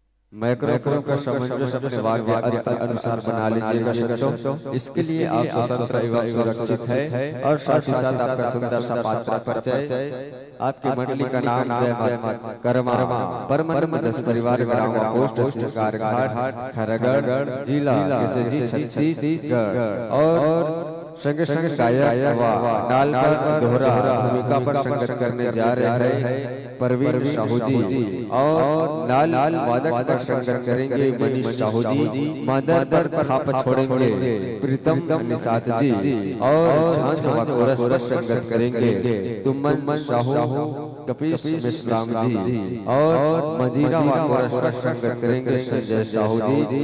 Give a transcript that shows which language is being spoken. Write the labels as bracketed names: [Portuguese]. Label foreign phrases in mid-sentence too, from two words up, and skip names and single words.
[Hindi] माइक्रोफोन का सामंजस्य अपने वाक्य अर्थ अनुसार बना लीजिएगा शब्दों। इसके लिए आप स्वतंत्र एवं सुरक्षित है और साथ ही साथ आपका सुंदर सा पात्र परिचय, आपकी मंडली का नाम जय माता कर्मा परम जस परिवार ग्राम पोस्ट सरकार घाट खरगढ़ जिला छत्तीसगढ़ और संग संग गायक व नाल पर दोहरा भूमिका पर संगत करने जा रहे हैं परवीन साहू जी और नाल वादक पर संगत करेंगे मनीष साहू जी। मादर पर खाप छोड़ेंगे प्रीतम निषाद जी और झांझ व कोरस पर संगत करेंगे तुमन साहू कपीश मिश्राम जी और मजीरा व कोरस पर संगत करेंगे संजय साहू जी।